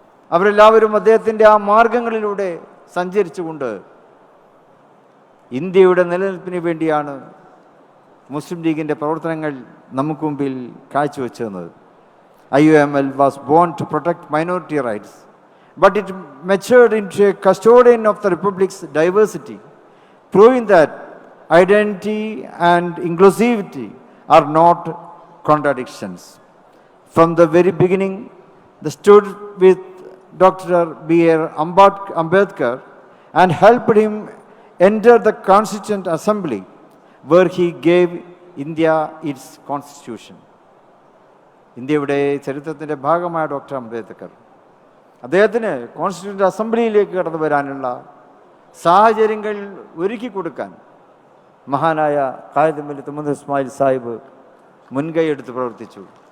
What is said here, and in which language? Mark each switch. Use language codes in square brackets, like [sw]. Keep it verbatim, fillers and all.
[ml] അവരെല്ലാവരും അദ്ദേഹത്തിൻ്റെ ആ മാർഗങ്ങളിലൂടെ സഞ്ചരിച്ചുകൊണ്ട് ഇന്ത്യയുടെ നിലനിൽപ്പിന് വേണ്ടിയാണ് മുസ്ലിം ലീഗിൻ്റെ പ്രവർത്തനങ്ങൾ നമുക്ക് മുമ്പിൽ കാഴ്ചവെച്ചിരുന്നത്. [en] I U M L was born to protect minority rights but it matured into a custodian of the republic's diversity, proving that identity and inclusivity are not contradictions. From the very beginning, they stood with Doctor B. R. Ambad- Ambedkar and helped him enter the Constituent Assembly, where he gave India its constitution. [ml] ഇന്ത്യയുടെ ചരിത്രത്തിൻ്റെ ഭാഗമായ doctor Ambedkar അദ്ദേഹത്തിന് constitution അസംബ്ലിയിലേക്ക് കടന്നു വരാനുള്ള സാഹചര്യങ്ങൾ ഒരുക്കി കൊടുക്കാൻ മഹാനായ ഖാലിദ് മില്ലത്ത് മുഹമ്മദ് ഇസ്മായിൽ സാഹിബ് മുൻകൈ എടുത്ത് പ്രവർത്തിച്ചു.